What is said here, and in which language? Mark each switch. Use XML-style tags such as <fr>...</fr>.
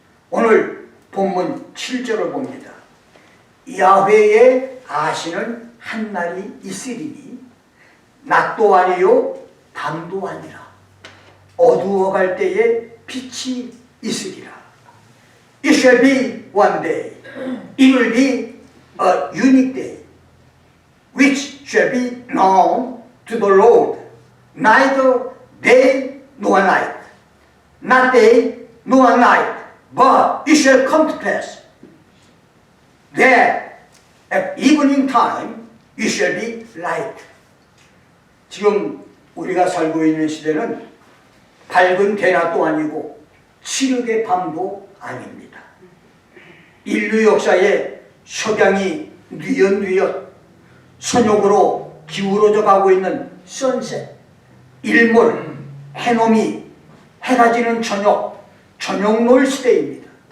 <ko>오늘 본문 7절을 봅니다. 야훼의 아시는 한 날이 있으리니 낮도 아니요 밤도 아니라 어두워갈 때에 빛이 있으리라.</ko> <en>It shall be one day. It will be a unique day, which shall be known to the Lord, neither day nor night, not day nor night, but it shall come to pass that at evening time it shall be light.</en> <ko>지금 우리가 살고 있는 시대는 밝은 대낮도 아니고 칠흑의 밤도 아닙니다. 인류 역사에 석양이 뉘엿뉘엿 선욕으로 기울어져 가고 있는 선셋, 일몰, 해넘이, 해가 지는 저녁노을 시대입니다.</ko>